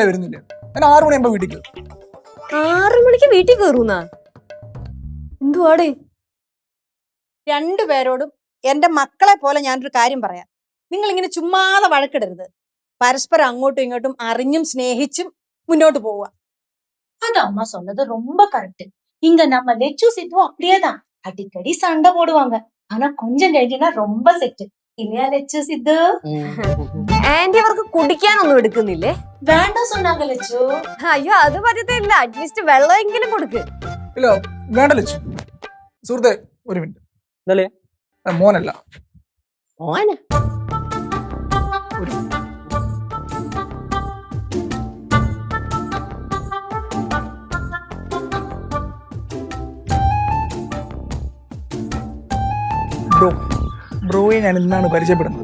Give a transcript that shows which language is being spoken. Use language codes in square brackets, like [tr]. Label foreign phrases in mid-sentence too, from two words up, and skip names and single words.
[ml] ഞാൻ 6 മണിയാകുമ്പോ വീട്ടിൽ കയറും. 6 മണിക്ക് വീട്ടിൽ കയറുന്നാ? എന്തുവാടേ? രണ്ടുപേരോടും എന്റെ മക്കളെ പോലെ ഞാനൊരു കാര്യം പറയാം. നിങ്ങൾ ഇങ്ങനെ ചുമ്മാതെ വഴക്കിടരുത്. പരസ്പരം അങ്ങോട്ടും ഇങ്ങോട്ടും അറിഞ്ഞും സ്നേഹിച്ചും മുന്നോട്ട് പോവുക. [ta] அது அம்மா சொன்னது ரொம்ப கரெக்ட். இங்க நம்ம லெச்சு சித்தும் அப்படியேதான் அடிக்கடி சண்டை போடுவாங்க. ஆனா கொஞ்சம் കഴിഞ്ഞാ ரொம்ப செட். இல்லையா லெச்சு சித்து? [ml] ആന്റി അവർക്ക് കുടിക്കാനൊന്നും എടുക്കുന്നില്ലേ? [ta] வேண்டாம் சொன்னாங்க லெச்சு. [ml] അയ്യോ അത് പറ്റത്തില്ല, അറ്റ്ലീസ്റ്റ് വെള്ളമെങ്കിലും കൊടുക്ക്. ഇല്ല വേണ്ട ലച്ചു. സുഹൃത്തെ ഒരു മിനിറ്റ്. എന്തല്ലേ? മോനല്ല. മോനെ? ഒരു ബ്രോയെ ഞാൻ ഇന്നാണ് പരിചയപ്പെടുന്നത്.